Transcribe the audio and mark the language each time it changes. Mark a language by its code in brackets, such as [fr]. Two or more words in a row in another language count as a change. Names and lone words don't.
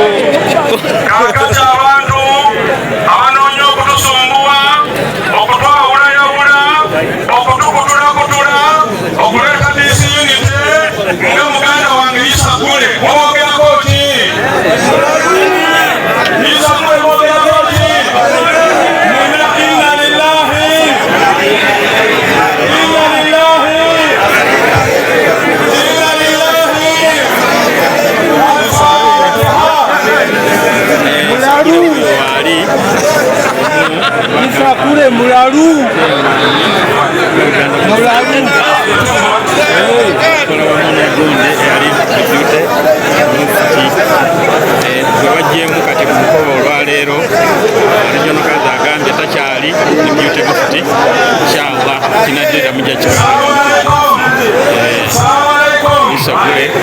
[lg] kakati abantu abanoonya okutusumbuwa okutwawulayawula okutukutulakutula okuleeta disunite nga muganda wange Isakule mwogerako ki? Isakule mwogerako ki? [ar] إنا لله إنا لله إنا لله [lg] Isakule mulalu webajjemu kati ku mukolo olwaleero regional kazi agambye takyali [en] deputy mufti [lg] inshallah kinajjira mujja Isakule